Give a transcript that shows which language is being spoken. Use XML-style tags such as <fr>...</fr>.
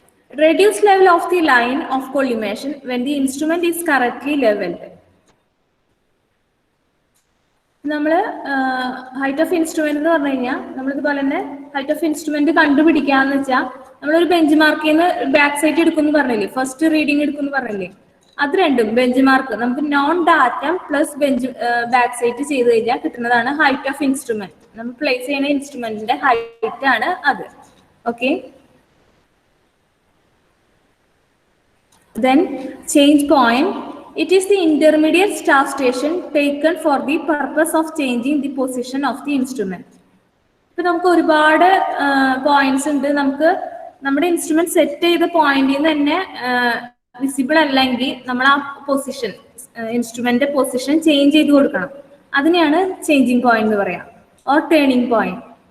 <en>Reduce level of the line of collimation when the instrument is correctly leveled.</en> <ml>നമ്മൾ height of instrument എന്ന് പറഞ്ഞു കഴിഞ്ഞാൽ നമ്മളിതുപോലെ തന്നെ height of instrument കണ്ടുപിടിക്കാന്ന് വെച്ചാൽ നമ്മളൊരു ബെഞ്ച് മാർക്കിൽ നിന്ന് ബാക്ക് സൈറ്റ് എടുക്കുമെന്ന് പറഞ്ഞില്ലേ, ഫസ്റ്റ് റീഡിങ് എടുക്കുമെന്ന് പറഞ്ഞില്ലേ, അത് രണ്ടും ബെഞ്ച് മാർക്ക് നമുക്ക് non datum plus bench back site ചെയ്ത് കഴിഞ്ഞാൽ കിട്ടുന്നതാണ് ഹൈറ്റ് ഓഫ് ഇൻസ്ട്രുമെന്റ്. നമ്മൾ പ്ലേസ് ചെയ്യുന്ന ഇൻസ്ട്രുമെന്റിന്റെ ഹൈറ്റ് ആണ് അത്. Okay.</ml> <en>Then change point. It is the intermediate staff station taken for the purpose of changing the position of the instrument.</en> <ml>ഇപ്പൊ നമുക്ക് ഒരുപാട് പോയിന്റ്സ് ഉണ്ട്. നമുക്ക് നമ്മുടെ ഇൻസ്ട്രുമെന്റ് സെറ്റ് ചെയ്ത പോയിന്റിൽ നിന്ന് തന്നെ വിസിബിൾ അല്ലെങ്കിൽ നമ്മൾ ആ പൊസിഷൻ ഇൻസ്ട്രുമെന്റ് പൊസിഷൻ ചേഞ്ച് ചെയ്ത് കൊടുക്കണം. അതിനെയാണ് ചേഞ്ചിങ് പോയിന്റ് എന്ന് പറയാം, ഓർ ടേണിംഗ് പോയിന്റ്.</ml>